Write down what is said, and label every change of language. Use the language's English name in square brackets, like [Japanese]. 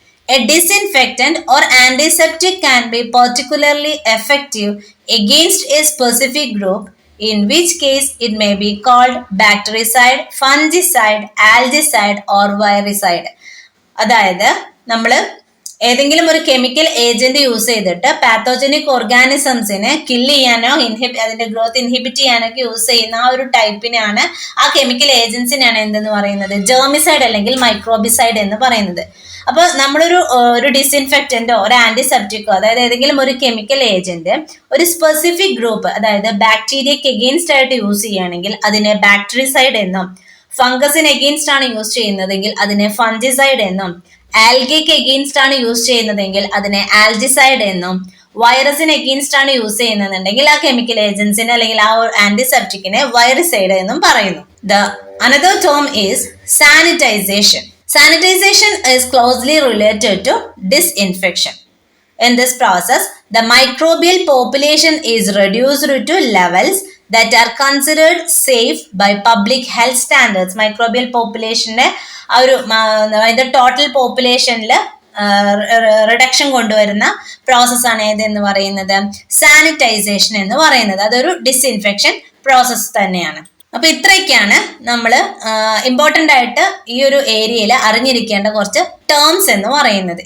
[English] A disinfectant or antiseptic can be particularly effective against a specific group, in which case it may be called bactericide, fungicide, algicide or viricide. [Malayalam] അതായത് നമ്മൾ ഏതെങ്കിലും ഒരു chemical agent use ചെയ്തിട്ട് pathogenic ഓർഗാനിസംസിനെ kill ചെയ്യാനോ അതിന്റെ growth inhibit ചെയ്യാനൊക്കെ use ചെയ്യുന്ന ആ ഒരു ടൈപ്പിനെയാണ്, ആ കെമിക്കൽ ഏജൻസിനാണ് എന്തെന്ന് പറയുന്നത്? ജേർമിസൈഡ് അല്ലെങ്കിൽ മൈക്രോബിസൈഡ് എന്ന് പറയുന്നത്. അപ്പോൾ നമ്മളൊരു ഡിസിൻഫെക്റ്റന്റോ ഒരു ആന്റിസെപ്റ്റിക്കോ, അതായത് ഏതെങ്കിലും ഒരു കെമിക്കൽ ഏജന്റ് ഒരു സ്പെസിഫിക് ഗ്രൂപ്പ്, അതായത് ബാക്ടീരിയക്ക് എഗെയിൻസ്റ്റ് ആയിട്ട് യൂസ് ചെയ്യുകയാണെങ്കിൽ അതിനെ ബാക്ടറിസൈഡ് എന്നും, ഫംഗസിന് എഗെയിൻസ്റ്റ് ആണ് യൂസ് ചെയ്യുന്നതെങ്കിൽ അതിനെ ഫംജിസൈഡ് എന്നും, ആൽഗയ്ക്ക് എഗെയിൻസ്റ്റ് ആണ് യൂസ് ചെയ്യുന്നതെങ്കിൽ അതിനെ ആൽജിസൈഡ് എന്നും, വൈറസിന് എഗെയിൻസ്റ്റ് ആണ് യൂസ് ചെയ്യുന്നതെന്നുണ്ടെങ്കിൽ ആ കെമിക്കൽ ഏജൻസിനെ അല്ലെങ്കിൽ ആ ആന്റിസെപ്റ്റിക്കിനെ വൈറസൈഡ് എന്നും പറയുന്നു. [English] The another term is sanitization. Sanitization is closely related to disinfection. In this process, the microbial population is reduced to levels that are considered safe by public health standards. [Malayalam] Microbial population ആ ഒരു total പോപ്പുലേഷനിൽ reduction കൊണ്ടുവരുന്ന പ്രോസസ്സാണ് ഏതെന്ന് പറയുന്നത്? Sanitisation എന്ന് പറയുന്നത്. അതൊരു disinfection process തന്നെയാണ്. അപ്പൊ ഇത്രയൊക്കെയാണ് നമ്മൾ ഇമ്പോർട്ടൻ്റ് ആയിട്ട് ഈ ഒരു ഏരിയയിൽ അറിഞ്ഞിരിക്കേണ്ട കുറച്ച് ടേംസ് എന്ന് പറയുന്നത്.